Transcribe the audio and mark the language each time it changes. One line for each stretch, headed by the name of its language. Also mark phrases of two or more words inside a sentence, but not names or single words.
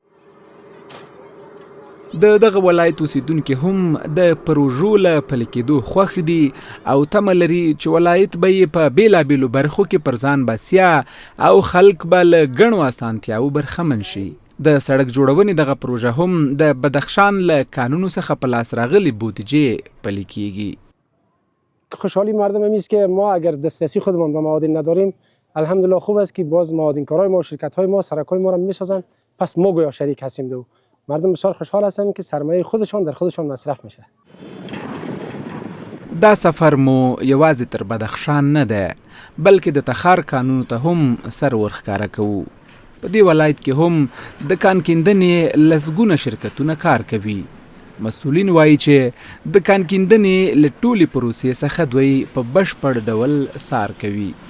Pashto: د دغه ولایت اوسیدونکي هم د پروژو له پلي کېدو خوښ دي او تمه لري چې ولایت به یې په بېلابېلو برخو کې پر ځان بسیا او خلک به له ګڼو اسانتیاوو برخمن شي. د سړک جوړونې دغه پروژه هم د بدخشان له کانونو څخه په لاس راغلې بودجې پلي کیږي.
Persian: خوشحالی مردم هم است که ما اگر دسترسی خودمان به معادن نداریم الحمدلله خوب است که باز معادنکارای ما و شرکت‌های ما سرک‌های ما را می‌سازند پس ما گویا شریک هستیم دو مردم بسیار خوشحال هستند که سرمایه خودشان در خودشان مصرف میشه.
Pashto: دا سفر مو یوازې تر بدخشان نه ده بلکې د تخار کانونو ته هم سر ورښکاره کوو. په دې ولایت کې هم د کان کیندنې لسګونه شرکتونه کار کوي. مسؤلین وایي چې د کان کیندنې له ټولې پروسې څخه دوی په بشپړ ډول سار کوي.